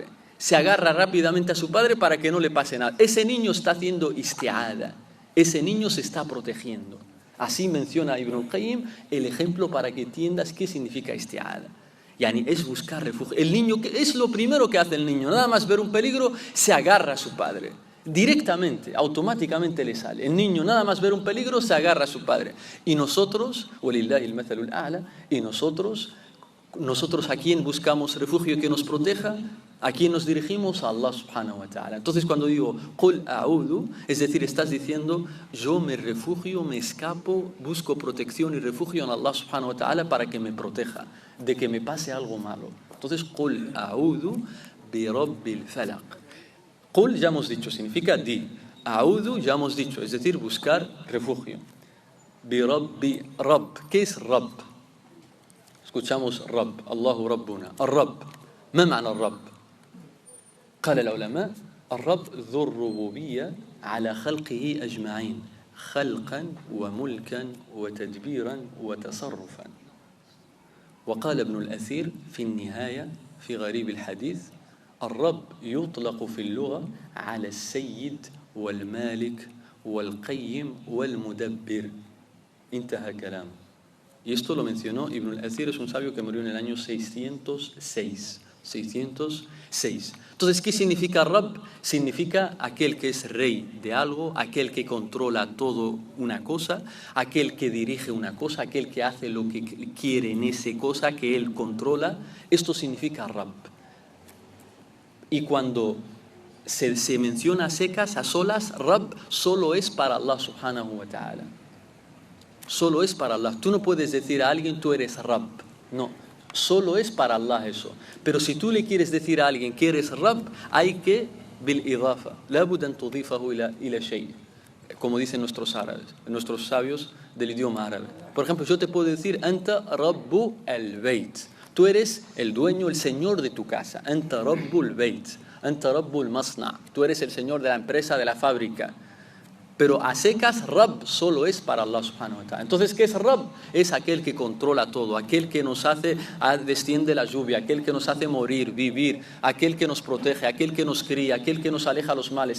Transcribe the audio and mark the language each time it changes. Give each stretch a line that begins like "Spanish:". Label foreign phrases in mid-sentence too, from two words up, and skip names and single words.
Spanish: Se agarra rápidamente a su padre para que no le pase nada. Ese niño está haciendo isti'ada. Ese niño se está protegiendo. Así menciona Ibn al-Qayyim el ejemplo para que entiendas qué significa isti'ada. Yani es buscar refugio. El niño, es lo primero que hace el niño. Nada más ver un peligro, se agarra a su padre. Directamente, automáticamente le sale. El niño nada más ver un peligro se agarra a su padre. Y nosotros,
Arabic: ولله المثل الأعلى,
Spanish: y nosotros a quién buscamos refugio que nos proteja, a quién nos dirigimos,
Arabic: a Allah سبحانه وتعالى.
Spanish: Entonces cuando digo
Arabic: قل أعوذ,
Spanish: es decir, estás diciendo yo me refugio, me escapo, busco protección y refugio en Allah
Arabic: سبحانه وتعالى
Spanish: para que me proteja de que me pase algo malo.
Arabic: Entonces قل أعوذ برب الفلق.
Spanish: Qul ya hemos dicho, significa di. A'udhu ya hemos dicho, es decir, buscar refugio.
Arabic: برب.
Spanish: ¿Qué es Rabb? Escuchamos Rabb,
Arabic: الله ربنا. Rabb. ما معنى الرب؟ قال العلماء الرب ذو الربوبية على خلقه أجمعين خلقا وملكا وتدبيرا وتصرفا. وقال ابن الأثير في النهاية في غريب الحديث: الرب يطلق في اللغة على السيد والمالك والقيم والمدبر. انتهى كلامه.
Spanish: Y esto lo mencionó Ibn al-Athir, es un sabio que murió en el año 606. 606. Entonces, ¿qué significa Rabb? Significa aquel que es rey de algo, aquel que controla todo una cosa, aquel que dirige una cosa, aquel que hace lo que quiere en esa cosa que él controla. Esto significa Rabb. Y cuando se menciona a secas, a solas, Rabb solo es para Allah
Arabic: سبحانه وتعالى.
Spanish: Solo es para Allah. Tú no puedes decir a alguien tú eres Rabb. No, solo es para Allah eso. Pero si tú le quieres decir a alguien que eres Rabb, hay que bil-idafa.
Arabic: لا بد أن تضيفه إلى شيء.
Spanish: Como dicen nuestros árabes, nuestros sabios del idioma árabe. Por ejemplo, yo te puedo decir
Arabic: أنت رب البيت.
Spanish: Tú eres el dueño, el señor de tu casa.
Arabic: أنت رب البيت. أنت رب المصنع'.
Spanish: Tú eres el señor de la empresa, de la fábrica. Pero a secas, Rabb solo es para Allah
Arabic: سبحانه وتعالى.
Spanish: Entonces, ¿qué es Rabb? Es aquel que controla todo, aquel que nos hace, desciende la lluvia, aquel que nos hace morir, vivir, aquel que nos protege, aquel que nos cría, aquel que nos aleja los males.